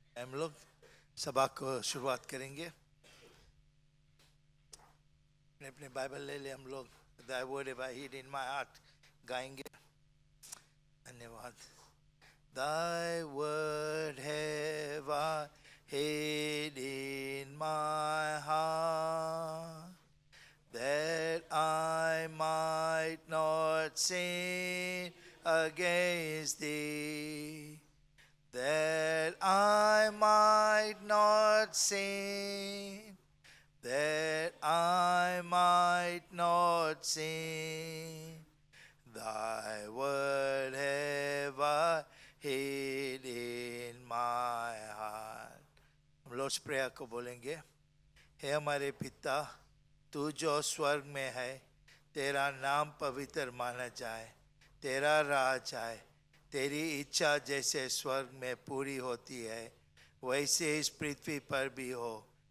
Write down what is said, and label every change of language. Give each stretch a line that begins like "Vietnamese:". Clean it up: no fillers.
Hindi: हम लोग सभा को शुरुआत करेंगे। अपने अपने बाइबल ले ले, हम लोग
English: Thy word have I hid in my heart
Hindi: गाएंगे। धन्यवाद।
English: Thy word have I hid in my heart, that I might not sin against thee, that I might not sin, that I might not sin. Thy word have I hid in my heart.
Hindi: हम Lord's prayer को बोलेंगे। हे हमारे पिता, तू जो स्वर्ग में है, तेरा नाम पवित्र माना जाए, तेरा राज आए, तेरी इच्छा जैसे स्वर्ग में पूरी होती है वैसे इस पृथ्वी पर भी हो।